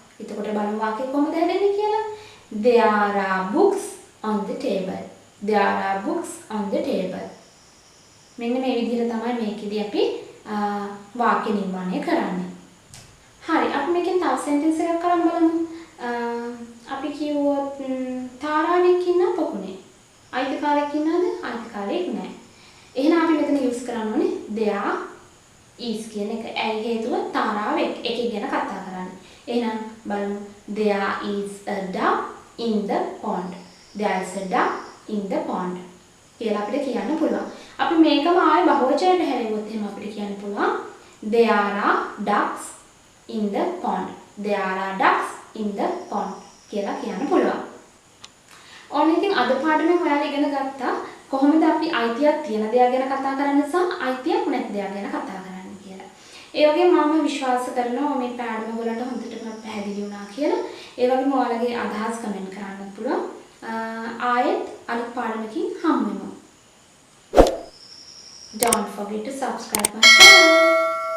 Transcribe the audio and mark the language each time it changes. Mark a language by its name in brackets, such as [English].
[Sinhala] එතකොට බලමු වාක්‍යය කොහොමද හැදෙන්නේ කියලා. [English] There are books on the table. There are books on the table. [Sinhala] මෙන්න මේ විදිහට තමයි මේකෙදී අපි වාක්‍ය නිර්මාණය කරන්නේ. හරි. අපි මේකෙන් තව sentence එකක් කරන් බලමු. අපි කිව්වොත් තාරාවෙක් ඉන්න පොකුණේ. අයිතිකාරයෙක් ඉන්නවද? අයිතිකාරයෙක් නැහැ. එහෙනම් අපි මෙතන use කරන්න ඕනේ there is කියන එක. ඇයි හේතුව තාරාව එකෙක් ගැන කතා කරන්නේ. එහෙනම් බලමු [English] there is a duck in the pond. There is a duck in the pond [Sinhala] කියලා අපිට කියන්න පුළුවන්. අපි මේකම ආයේ බහුවචනයට හැරෙවොත් එහෙනම් අපිට කියන්න පුළුවන් [English] there are ducks in the pond. There are ducks in the pond [Sinhala] කියලා කියන්න පුළුවන්. ඕනේ ඉතින් අද පාඩමෙන් ඔයාලා ඉගෙන ගත්තා කොහොමද අපි අයිතියක් තියෙන දේවල් ගැන කතා කරන්න සහ අයිතියක් නැති දේවල් ගැන කතා කරන්න කියලා. ඒ වගේම මම විශ්වාස කරනවා මේ පාඩම වලට හොඳටම පැහැදිලි වුණා කියලා. ඒ වගේම ඔයාලගේ අදහස් කමෙන්ට් කරන්න පුළුවන්. ආයෙත් අලුත් පාඩමකින් හමු වෙමු. [English] Don't forget to subscribe my channel.